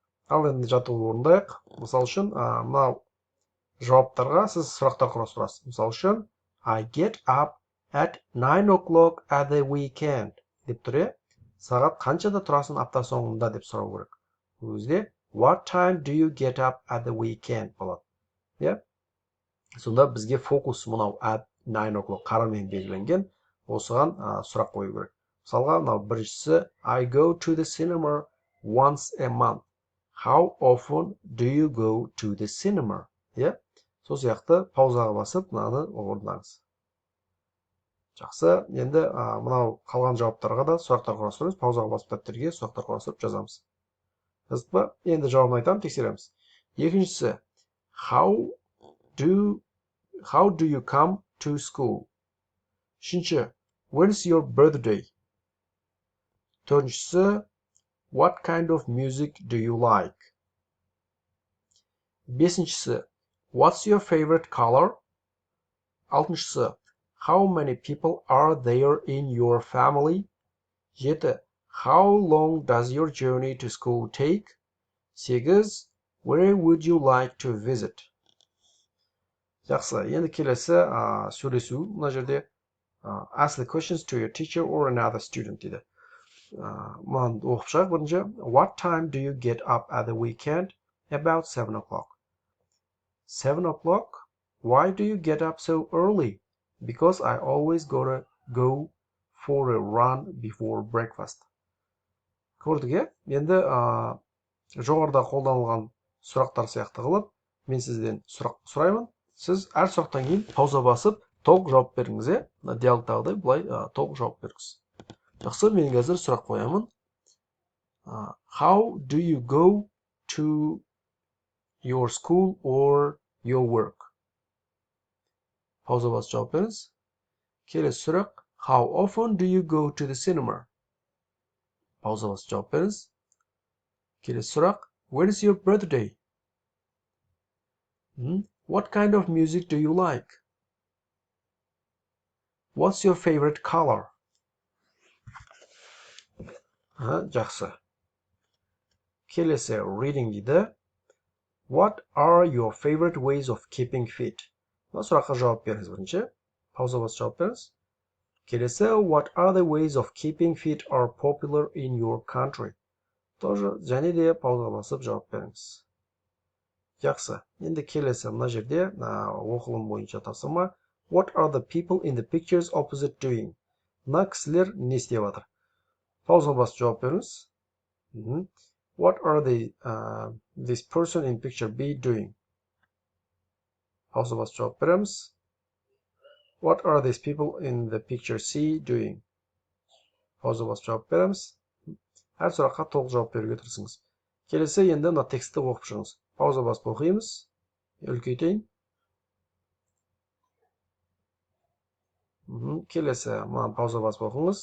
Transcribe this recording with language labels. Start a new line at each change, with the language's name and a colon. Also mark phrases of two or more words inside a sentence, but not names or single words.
Kazakh: Ал енді жаттығуды орындайық. Мысал үшін, мынау жауаптарға сіз сұрақтар құрастырасыз. Мысал үшін,
English: I get up at 9 o'clock at the weekend
Kazakh: деп тұр, сағат қаншада тұрасың апта соңында деп сұрау керек.
English: Өзде what time do you get up at the weekend болады.
Kazakh: Сонда бізге фокус мынау
English: at 9 o'clock
Kazakh: қарамен белгіленген, осыған сұрақ қою керек. Мысалға, мынау біріншісі
English: I go to the cinema once a month. How often do you go to the cinema?
Kazakh: Сол сияқты паузаға басып, мынаны орындаңыз. Жақсы, енді мынау қалған жауаптарға да сұрақтар құрастырамыз. Паузаға басып дәптерге сұрақтар құрастырып жазамыз. Жаздық па? Енді жауабын айтамын, тексереміз. Екіншісі,
English: how do you come to school?
Kazakh: Үшінші,
English: when's your birthday? Төртіншісі, what kind of music do you like? Бесіншісі, what's your favorite color? Алтыншысы, how many people are there in your family? Жеті, how long does your journey to school take? Сегіз, where would you like to visit?
Kazakh: Жақсы, енді келесі сөйлесу. Мына жерде
English: ask the questions to your teacher or another student дейді.
Kazakh: Мынаны оқып шығайық. Бірінші,
English: what time do you get up at the weekend? About 7 o'clock. 7 o'clock? Why do you get up so early? Because I always go for a run before breakfast.
Kazakh: Көрдік, енді жоғарыда қолданылған сұрақтар сияқты қылып, мен сізден сұрақ сұраймын. Сіз әр сұрақтан кейін пауза басып, толық жауап беріңіз, диалогтағыдай бұлай толық жауап беріңіз. Жақсы, мен қазір сұрақ қоямын.
English: How do you go to your school or your work?
Kazakh: Пауза басып жауап беріңіз. Келесі сұрақ.
English: How often do you go to the cinema?
Kazakh: Пауза басып жауап беріңіз. Келесі сұрақ.
English: When is your birthday? What kind of music do you like? What's your favorite color?
Kazakh: Жақсы. Келесі reading дейді.
English: What are your favorite ways of keeping fit?
Kazakh: Сұраққа жауап беріңіз бірінші. Пауза басып жауап беріңіз.
English: Келесі what are the ways of keeping fit are popular in your country?
Kazakh: Тоже және де пауза басып жауап беріңіз. Жақсы. Енді келесі мына жерде оқылым бойынша тапсырма.
English: What are the people in the pictures opposite doing?
Kazakh: Мына кісілер не істеп жатыр? Пауза басып жауап беріңіз.
English: What are this person in picture B doing?
Kazakh: Пауза басып жауап береміз.
English: What are these people in the picture C doing?
Kazakh: Пауза басып жауап береміз. Әр сұраққа толық жауап беруге тырысыңыз. Келесі енді мына текстті оқып шығыңыз. Пауза басып оқимыз. Үлкейтейін. Келесі мынаны пауза басып оқыңыз.